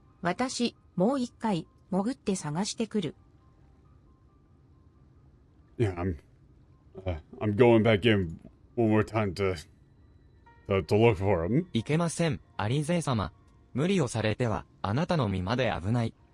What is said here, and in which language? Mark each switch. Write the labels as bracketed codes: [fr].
[ja] 私、もう一回、潜って探してくる。 [en] Yeah, I'm going back in one more time to look for him. [ja] いけません、アリゼ様。無理をされては、あなたの身まで危ない。